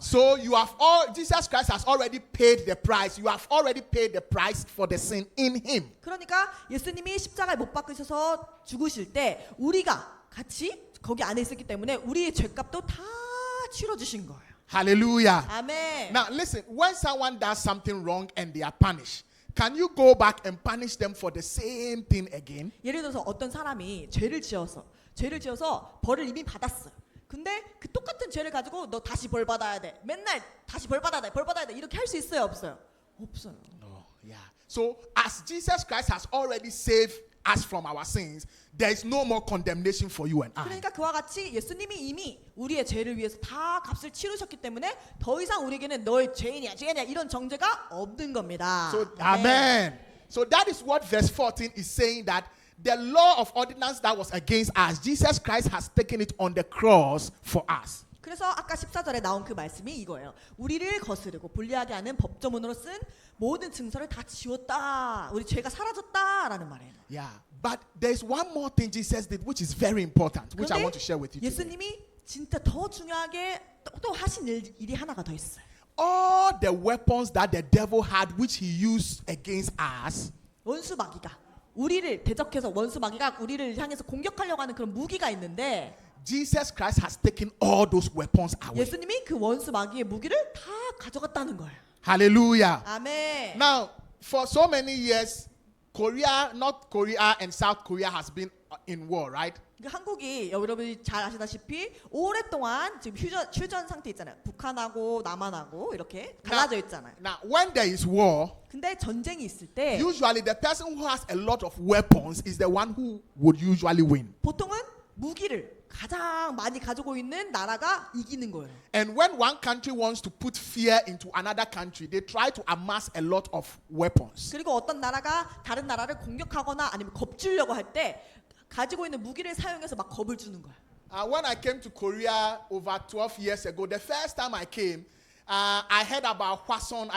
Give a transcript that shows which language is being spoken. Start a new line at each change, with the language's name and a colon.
English: So Jesus Christ has already paid the price. You have already paid the price for the sin in him.
Korean: 그러니까 예수님이 십자가에 못 박히셔서 죽으실 때 우리가 같이 거기 안에 있었기 때문에 우리의 죄값도 다 치러 주신 거예요.
English: Hallelujah.
Korean: 아멘.
English: Now listen, when someone does something wrong and they are punished, can you go back and punish them for the same thing again?
Korean: 예를 들어서 어떤 사람이 죄를 지어서 벌을 이미 받았어요. 근데 그 똑같은 죄를 가지고 너 다시 벌 받아야 돼. 맨날 다시 벌 받아야 돼. 이렇게 할 수 있어요, 없어요? 없어요.
English: Oh, yeah. So as Jesus Christ has already saved us from our sins, there is no more condemnation for you and I.
Korean: 그러니까 그와 같이 예수님이 이미 우리의 죄를 위해서 다 값을 치르셨기 때문에 더 이상 우리에게는 너의 죄인이야 이런 정죄가 없는 겁니다.
English: So amen. So that is what verse 14 is saying, that the law of ordinance that was against us, Jesus Christ has taken it on the cross for us.
Korean: 그래서 아까 14절에 나온 그 말씀이 이거예요. 우리를 거스르고 불리하게 하는 법조문으로 쓴 모든 증서를 다 지웠다. 우리 죄가 사라졌다라는 말이에요.
English: Yeah, but there's one more thing Jesus did which is very important, which I want to share with you today.
Korean: 예수님이 진짜 더 중요하게 또 하신 일이 하나가 더 있어요.
English: All the weapons that the devil had which he used against us,
Korean: 원수마귀가 우리를 대적해서 원수마귀가 우리를 향해서 공격하려고 하는 그런 무기가 있는데
English: Jesus Christ has taken all those weapons away.
Korean: 예수님이 그 원수마귀의 무기를 다 가져갔다는 거예요.
English: Hallelujah.
Korean: 아멘.
English: Now, for so many years, North Korea and South Korea has been in war, right?
Korean: 한국이 여러분이 잘 아시다시피 오랫동안 지금 휴전 상태 있잖아요. 북한하고 남한하고 이렇게 갈라져 있잖아요.
English: Now, when there is war,
Korean: 근데 전쟁이 있을 때
English: usually the person who has a lot of weapons is the one who would usually win.
Korean: 보통은 무기를 가장 많이 가지고 있는 나라가 이기는 거예요.
English: And when one country wants to put fear into another country, they try to amass a lot of weapons.
Korean: 그리고 어떤 나라가 다른 나라를 공격하거나 아니면 겁주려고 할 때 가지고 있는 무기를 사용해서 막 겁을 주는 거야.
English: When I came to Korea over 12 years ago, the first time I came, I heard about Hwason.